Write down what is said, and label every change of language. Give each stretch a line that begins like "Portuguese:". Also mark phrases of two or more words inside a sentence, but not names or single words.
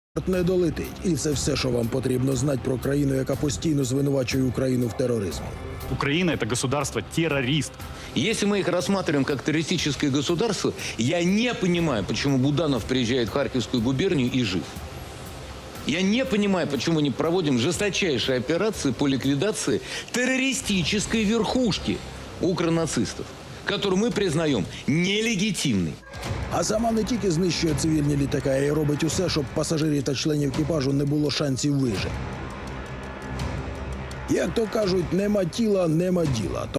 Ukrainian: Не долетить. І це все, що вам потрібно знати про країну, яка постійно звинувачує Україну в тероризмі.
Russian: Украина – это государство-террорист. Если мы их рассматриваем как террористическое государство, я не понимаю, почему Буданов приезжает в Харьковскую губернию и жив. Я не понимаю, почему не проводим жесточайшие операции по ликвидации террористической верхушки укронацистов, которую мы признаем нелегитимной.
Ukrainian: А сама не тільки знищує цивільні літаки, а й робить усе, щоб пасажирів та членів екіпажу не було шансів вижити. Як то кажуть, нема тіла, нема діла.